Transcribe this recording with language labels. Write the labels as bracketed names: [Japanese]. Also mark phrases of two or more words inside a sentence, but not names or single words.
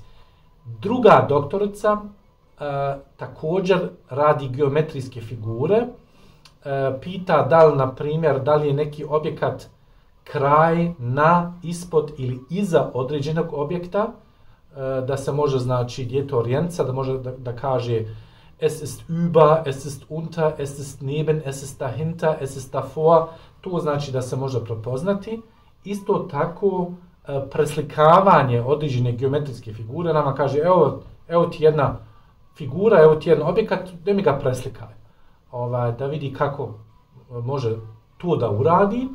[Bosnian] Druga doktorica također radi geometrijske figure, pita da li, na primjer, da li je neki objekat kraj, na, ispod ili iza određenog objekta, da se može, znači, dijete orijentica, da može da kaže [German] es ist über, es ist unter, es ist neben, es ist dahinter, es ist davor, [Bosnian] to znači da se može prepoznati. Isto tako preslikavanje određene geometrijske figure, nama kaže evo ti jedna figura, evo ti jedan objekat, da mi ga preslikaj. Da vidi kako može to da uradi.